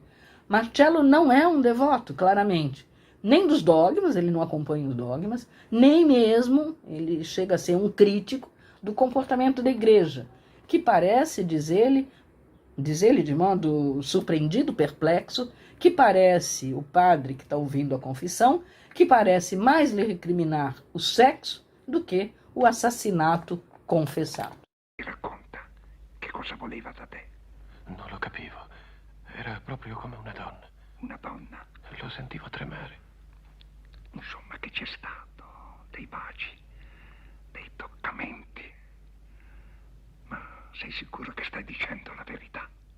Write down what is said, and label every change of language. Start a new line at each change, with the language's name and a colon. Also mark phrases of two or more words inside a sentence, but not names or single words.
Portuguese: Marcello não é um devoto, claramente, nem dos dogmas, ele não acompanha os dogmas, nem mesmo ele chega a ser um crítico do comportamento da igreja, que parece, diz ele de modo surpreendido, perplexo, que parece, o padre que está ouvindo a confissão, que parece mais lhe recriminar o sexo do que o assassinato confessado.
Italian: Racconta, che cosa voleva da te? Non lo capivo. Era proprio come una donna. Una donna? Lo sentivo tremare. Insomma, che c'è stato dei baci, dei toccamenti. Ma sei sicuro che stai dicendo la verità?